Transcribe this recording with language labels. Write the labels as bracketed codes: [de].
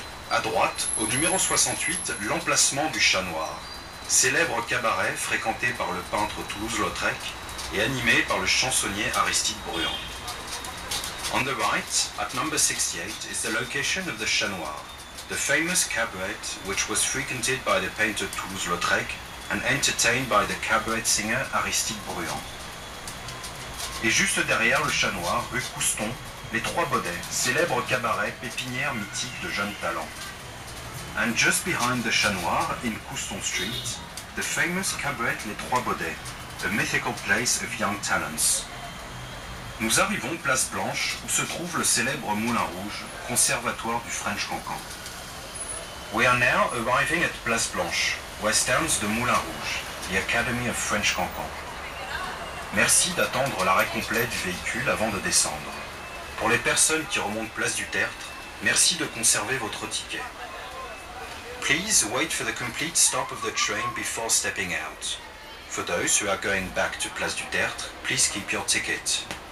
[fr] À droite, au numéro 68, l'emplacement du Chat Noir, célèbre cabaret fréquenté par le peintre Toulouse-Lautrec et animé par le chansonnier Aristide Bruand. [en] On the right, at number 68, is the location of the Chat Noir, the famous cabaret which was frequented by the painter Toulouse-Lautrec and entertained by the cabaret singer Aristide Bruand. [fr] Et juste derrière le Chat Noir, rue Couston, les Trois Baudets, célèbre cabaret pépinière mythique de jeunes talents. [en] And just behind the Chat Noir, in Couston Street, the famous cabaret Les Trois Baudets, a mythical place of young talents. [fr] Nous arrivons place Blanche, où se trouve le célèbre Moulin Rouge, conservatoire du French Cancan. [en] We are now arriving at Place Blanche, where stands the Moulin Rouge, the Academy of French Cancan. [fr] Merci d'attendre l'arrêt complet du véhicule avant de descendre. Pour les personnes qui remontent place du Tertre, merci de conserver votre ticket. [en] Please wait for the complete stop of the train before stepping out. For those who are going back to Place du Tertre, please keep your ticket.